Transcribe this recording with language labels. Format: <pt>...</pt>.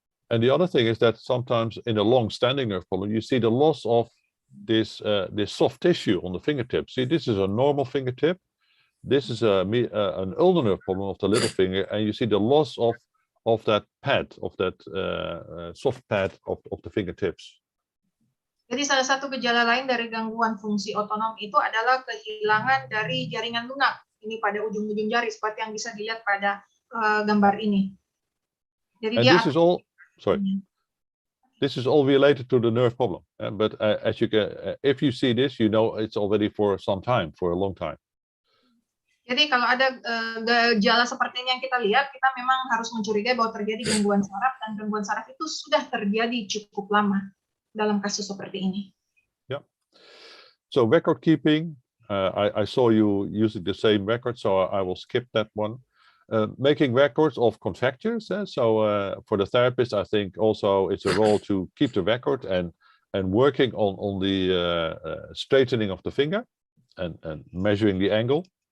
<en>And the other thing is that sometimes in a long-standing nerve problem, you see the loss of this soft tissue on the fingertip. See, this is a normal fingertip. This is an ulnar nerve problem of the little finger, and you see the loss of that pad, of that soft pad of the fingertips.</en> <id>Jadi salah satu gejala lain dari gangguan fungsi otonom itu adalah kehilangan dari jaringan lunak. Ini pada ujung-ujung jari, seperti yang bisa dilihat pada gambar ini. Jadi</id> <en>and this is all, this is all related to the nerve problem. But as you can, if you see this, you know it's already for some time, for a long time.</en> <id>Jadi kalau ada gejala seperti ini yang kita lihat, kita memang harus mencurigai bahwa terjadi gangguan saraf, dan gangguan saraf itu sudah terjadi cukup lama dalam kasus seperti ini.</id> <en>Yeah. So record keeping, I saw you using the same record, so I will skip that one. Making records of contractures. So for the therapist, I think also it's a role to keep the record and working on the straightening of the finger and measuring the angle.</en>